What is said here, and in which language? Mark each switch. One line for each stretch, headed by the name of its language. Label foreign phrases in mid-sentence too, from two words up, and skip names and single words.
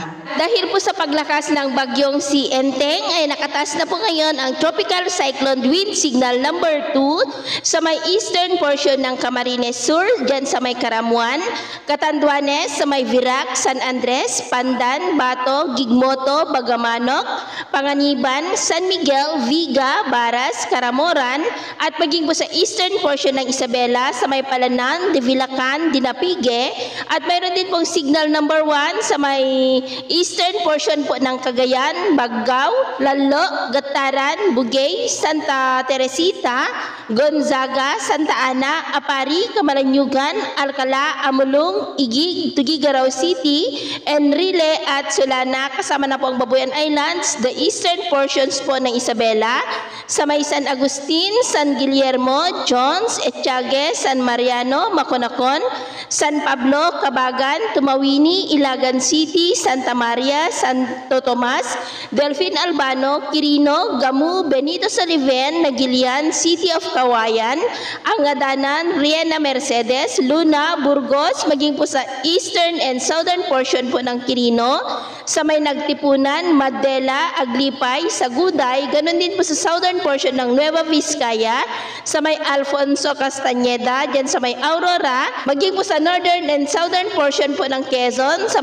Filipino: Dahil po sa paglakas ng bagyong si Enteng ay nakataas na po ngayon ang
English: tropical cyclone wind signal number 2
Filipino: sa may
English: eastern portion
Filipino: ng Camarines Sur dyan sa may Karamuan, Catanduanes, sa may Virac, San Andres, Pandan, Bato, Gigmoto, Bagamanok, Panganiban, San Miguel, Viga, Baras, Caramoran at maging po sa
English: eastern portion
Filipino: ng Isabela sa may Palanan, Divilacan, Dinapige at mayroon din pong
English: signal number 1
Filipino: sa may
English: eastern portion
Filipino: po ng Cagayan, Baggao, Lalo, Gataran, Bugay, Santa Teresita, Gonzaga, Santa Ana, Apari, Camaranyugan, Alcala, Amulong, Igig, Tuguegarao City, Enrile at Solana kasama na po ang Babuyan Islands,
English: the eastern portions
Filipino: po ng Isabela, sa may San Agustin, San Guillermo, Jones, Etiague, San Mariano, Maconacon, San Pablo, Cabagan, Tumawini, Ilagan City, Santa Maria, Santo Tomas, Delfin Albano, Quirino, Gamu, Benito Soliven, Nagilian, City of Kawayan, Angadanan, Riena Mercedes, Luna, Burgos, maging po sa
English: eastern and southern portion
Filipino: po ng Quirino, sa may Nagtipunan, Madela, Aglipay, Saguday, ganun din po sa
English: southern portion
Filipino: ng Nueva Vizcaya, sa may Alfonso Castañeda, dyan sa may Aurora, maging po sa
English: northern and southern portion
Filipino: po ng Quezon, sa